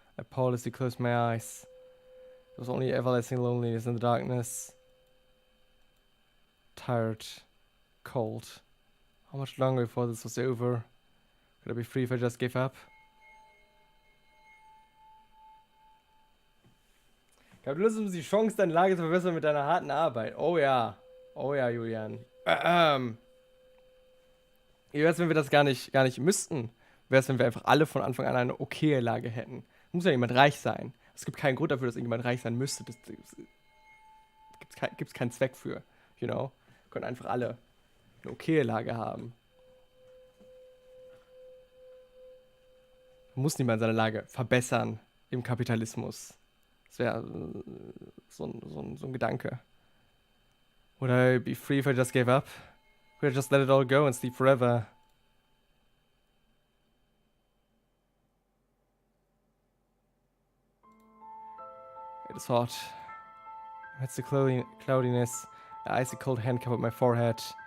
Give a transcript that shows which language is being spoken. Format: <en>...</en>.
<en>I powerlessly closed my eyes. There was only everlasting loneliness in the darkness. Tired. Cold. How much longer before this was over? Could I be free if I just gave up?</en> <de>Kapitalismus ist die Chance, deine Lage zu verbessern mit deiner harten Arbeit. Oh ja. Oh ja, Julian. Wie wär's, wenn wir das gar nicht müssten? Wie wär's, wenn wir einfach alle von Anfang an eine okaye Lage hätten? Muss ja jemand reich sein. Es gibt keinen Grund dafür, dass irgendjemand reich sein müsste. Das gibt's keinen Zweck für.</de> <en>You know?</en> <de>Können einfach alle eine okaye Lage haben. Man muss niemand seine Lage verbessern im Kapitalismus. Das wäre so ein Gedanke.</de> <en>Would I be free if I just gave up? Would I just let it all go and sleep forever? It is hot. Amidst the cloudiness, an icy cold hand covered my forehead.</en>